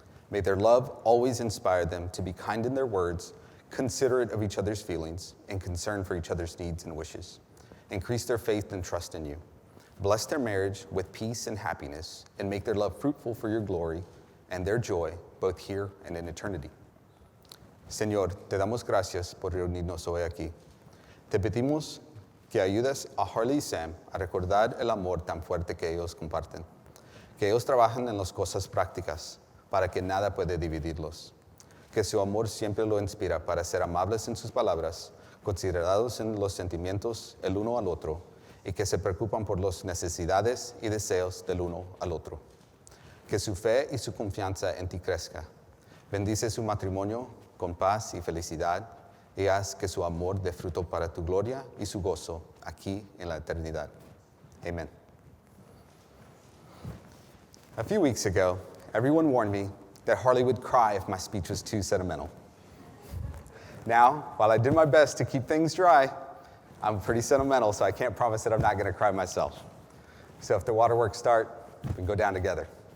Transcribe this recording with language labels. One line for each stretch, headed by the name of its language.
English: May their love always inspire them to be kind in their words, considerate of each other's feelings, and concerned for each other's needs and wishes. Increase their faith and trust in you. Bless their marriage with peace and happiness, and make their love fruitful for your glory and their joy, both here and in eternity.
Spanish: Señor, te damos gracias por reunirnos hoy aquí. Te pedimos que ayudes a Harley y Sam a recordar el amor tan fuerte que ellos comparten, que ellos trabajan en las cosas prácticas para que nada puede dividirlos, que su amor siempre lo inspira para ser amables en sus palabras, considerados en los sentimientos el uno al otro, y que se preocupan por las necesidades y deseos del uno al otro. Que su fe y su confianza en ti crezca. Bendice su matrimonio con paz y felicidad y haz que su amor dé fruto para tu gloria y su gozo aquí en la eternidad.
English: Amen. A few weeks ago, everyone warned me that Harley would cry if my speech was too sentimental. Now, while I did my best to keep things dry, I'm pretty sentimental, so I can't promise that I'm not going to cry myself. So if the waterworks start, we can go down together.